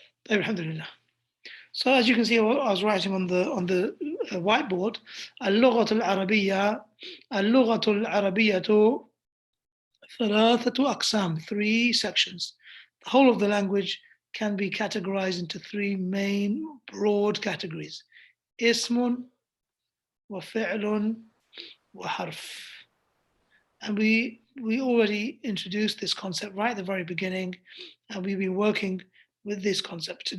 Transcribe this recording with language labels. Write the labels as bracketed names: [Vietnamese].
[English] Alhamdulillah. So as you can see, I was writing on the whiteboard. [Arabic] اللغة العربية اللغة العربية ثلاثة أقسام, [English] three sections. The whole of the language can be categorized into three main broad categories: [Arabic] اسم وفعل وحرف. [English] And we already introduced this concept right at the very beginning, and we've been working with this concept.